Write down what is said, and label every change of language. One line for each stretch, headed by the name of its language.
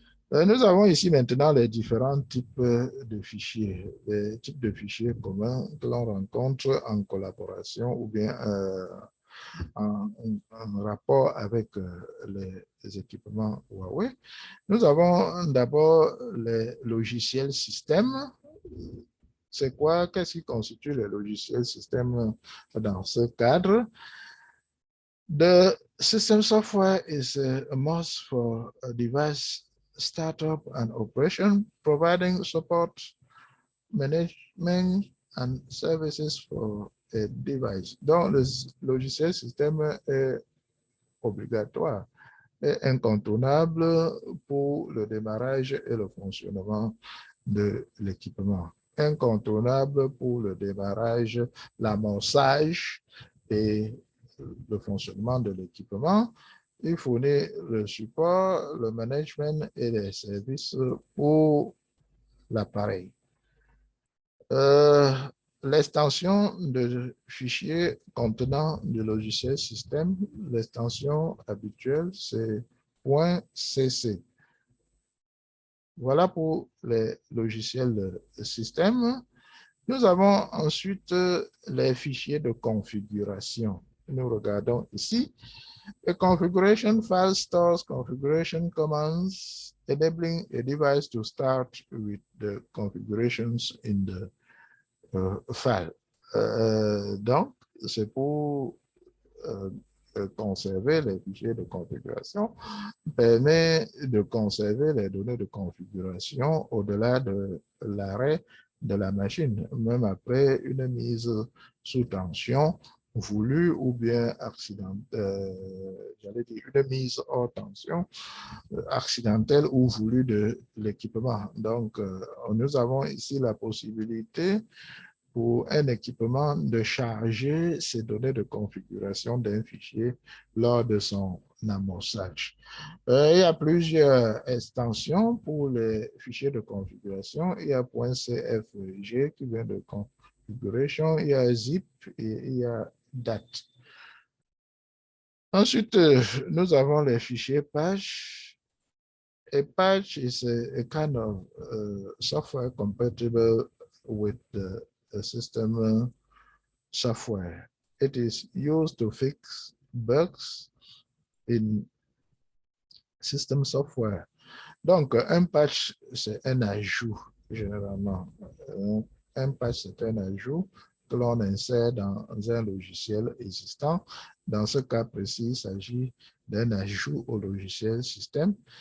French: Nous avons ici maintenant les différents types de fichiers, les types de fichiers communs que l'on rencontre en collaboration ou bien en rapport avec les équipements Huawei. Nous avons d'abord les logiciels système. C'est quoi? Qu'est-ce qui constitue les logiciels système dans ce cadre?
English: The system software is a must for a device startup and operation, providing support, management, and services for a device.
French: Donc, le logiciel système est obligatoire et incontournable pour le démarrage et le fonctionnement de l'équipement. Incontournable pour le démarrage, l'amorçage et le fonctionnement de l'équipement. Il fournit le support, le management et les services pour l'appareil. L'extension de fichiers contenant du logiciel système, l'extension habituelle, c'est .cc. Voilà pour les logiciels de système. Nous avons ensuite les fichiers de configuration. Nous regardons ici.
English: A configuration file stores configuration commands, enabling a device to start with the configurations in the file.
French: Donc, c'est pour conserver les fichiers de configuration, permet de conserver les données de configuration au-delà de l'arrêt de la machine, même après une mise sous tension voulue ou bien accidentelle, j'allais dire une mise hors tension accidentelle ou voulue de l'équipement. Donc, nous avons ici la possibilité pour un équipement de charger ses données de configuration d'un fichier lors de son amorçage. Il y a plusieurs extensions pour les fichiers de configuration. Il y a .cfg qui vient de configuration, il y a zip et il y a date. Ensuite, nous avons les fichiers patch.
English: A patch is a kind of software compatible with the system software. It is used to fix bugs in system software.
French: Donc, un patch, c'est un ajout, généralement. Un patch, c'est un ajout que l'on insère dans un logiciel existant. Dans ce cas précis, il s'agit d'un ajout au logiciel système.